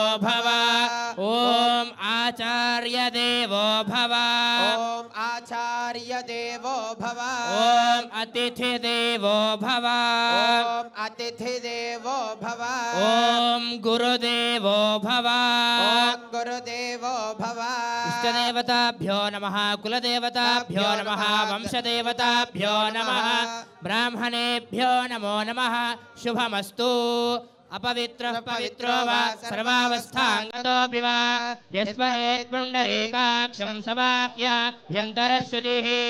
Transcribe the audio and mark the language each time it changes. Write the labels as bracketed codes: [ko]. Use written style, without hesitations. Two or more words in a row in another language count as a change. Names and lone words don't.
[sa] భవ ఓం ఆచార్య దేవో భవ ఓం ఆచార్య దేవో భవ ఓం అతిథి దేవో భవ ఓం అతిథి దేవో భవ ఓం గురుదేవో భవ ఓం గురుదేవో భవ ఇష్టదేవతాభ్యో నమః కులదేవతాభ్యో नमः वंशदेवताभ्यो नमः ब्राह्मणेभ्यो नमो नमः शुभमस्तु अपवित्रः पवित्रो वा सर्वावस्थाङ्गतोऽपि वा यस्महेत् पुण्डरीकाक्षं समाप्याभ्यन्तरश्रुतिः